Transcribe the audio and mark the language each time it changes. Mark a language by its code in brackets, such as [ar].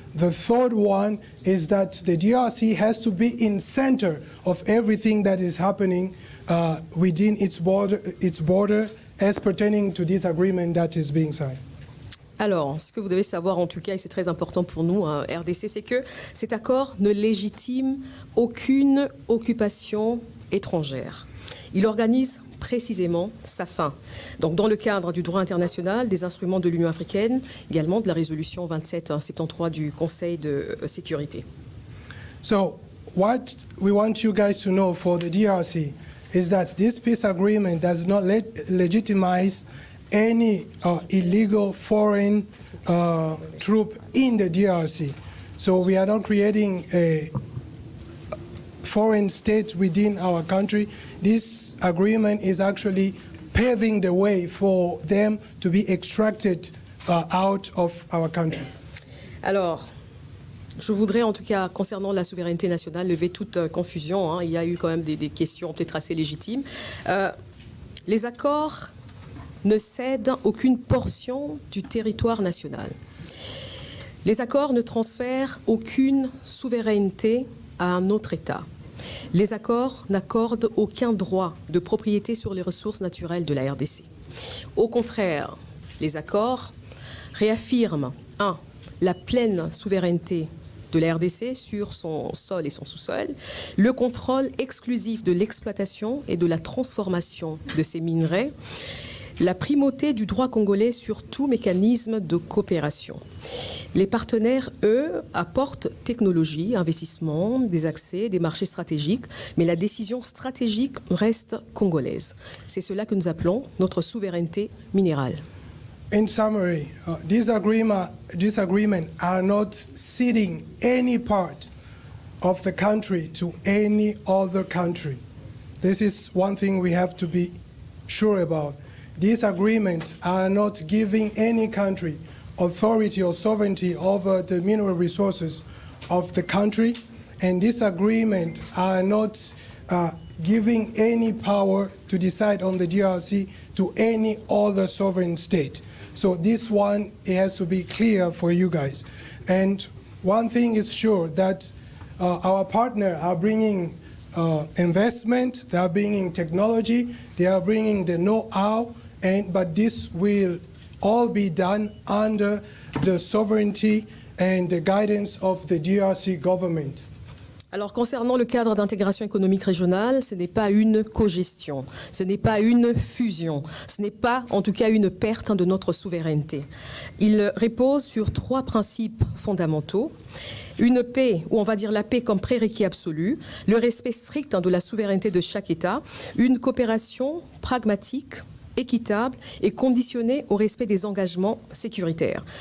[en] The third one is that the DRC has to be in center of everything that is happening within its border as pertaining to this agreement that is being signed. [fr] Alors, ce que vous devez savoir en tout cas, et c'est très important pour nous, RDC, c'est que cet accord ne légitime aucune occupation étrangère. Il organise précisément sa fin. Donc, dans le cadre du droit international, des instruments de l'Union africaine, également de la résolution 2773 du Conseil de sécurité. [en] So, what we want you guys to know for the DRC is that this peace agreement does not legitimize any illegal foreign troop in the DRC. So we are not creating a foreign state within our country. This agreement is actually paving the way for them to be extracted out of our country. [fr] Alors, je voudrais en tout cas, concernant la souveraineté nationale, lever toute confusion. Il y a eu quand même des questions peut-être assez légitimes. les accords ne cèdent aucune portion du territoire national. Les accords ne transfèrent aucune souveraineté à un autre État. Les accords n'accordent aucun droit de propriété sur les ressources naturelles de la RDC. Au contraire, les accords réaffirment 1. La pleine souveraineté de la RDC sur son sol et son sous-sol, le contrôle exclusif de l'exploitation et de la transformation de ces minerais, la primauté du droit congolais sur tout mécanisme de coopération. Les partenaires, eux, apportent technologie, investissement, des accès, des marchés stratégiques, mais la décision stratégique reste congolaise. C'est cela que nous appelons notre souveraineté minérale. [en] In summary, these agreements are not ceding any part of the country to any other country. This is one thing we have to be sure about. These agreements are not giving any country authority or sovereignty over the mineral resources of the country, and these agreements are not giving any power to decide on the DRC to any other sovereign state. So this one, it has to be clear for you guys. And one thing is sure, that our partners are bringing investment, they are bringing technology, they are bringing the know-how, but this will all be done under the sovereignty and the guidance of the DRC government. [fr] Alors, concernant le cadre d'intégration économique régionale, ce n'est pas une cogestion, ce n'est pas une fusion, ce n'est pas, en tout cas, une perte de notre souveraineté. Il repose sur 3 principes fondamentaux. Une paix, ou on va dire la paix comme prérequis absolu, le respect strict de la souveraineté de chaque État, une coopération pragmatique, équitable et conditionnée au respect des engagements sécuritaires.